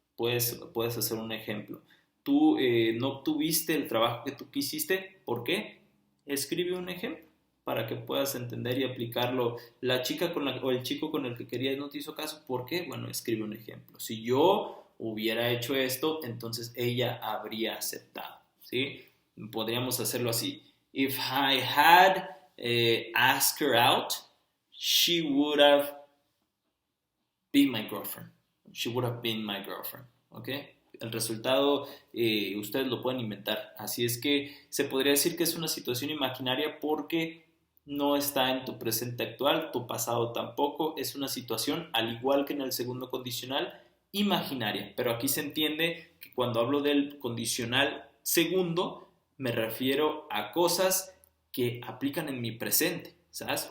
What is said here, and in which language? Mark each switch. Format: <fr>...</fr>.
<es>Puedes hacer un ejemplo. Tú no obtuviste el trabajo que tú quisiste. ¿Por qué? Escribe un ejemplo para que puedas entender y aplicarlo. La chica o el chico con el que querías no te hizo caso. ¿Por qué? Bueno, escribe un ejemplo. Si yo hubiera hecho esto, entonces ella habría aceptado, ¿sí? Podríamos hacerlo así.</es> <en>If I had asked her out, she would have been my girlfriend. She would have been my girlfriend, ¿ok?</en> <es>El resultado ustedes lo pueden inventar. Así es que se podría decir que es una situación imaginaria porque no está en tu presente actual, tu pasado tampoco. Es una situación, al igual que en el segundo condicional, imaginaria, pero aquí se entiende que cuando hablo del condicional segundo, me refiero a cosas que aplican en mi presente, ¿sabes?</es>